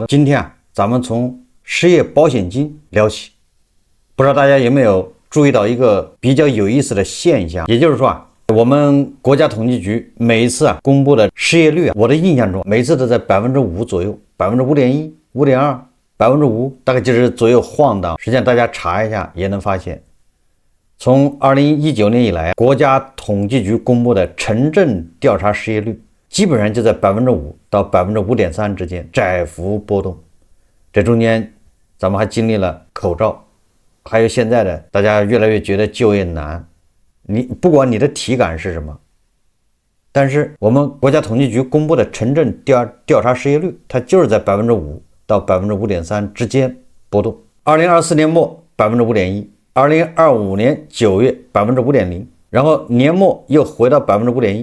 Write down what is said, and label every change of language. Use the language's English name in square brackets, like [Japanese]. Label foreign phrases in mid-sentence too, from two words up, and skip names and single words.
[Chinese] 今天咱們從失業保險金聊起。不知道大家有沒有注意到一個比較有意思的現象，也就是說我們國家統計局每一次公布的失業率我的印象中每次都在5%左右，5.1%、5.2%、5%，大概就是左右晃荡。實際上大家查一下也能發現，從2019年以來，國家統計局公布的城鎮調查失業率基本上就在5%到5.3%之間窄幅波動。這中間咱們還經歷了口罩，還有現在的大家越來越覺得就業難，你不管你的體感是什麼，但是我們國家統計局公布的城鎮調查失業率，它就是在5%到5.3%之間波動。2024年末5.1%。2025年9月5.0%，然後年末又回到5.1%。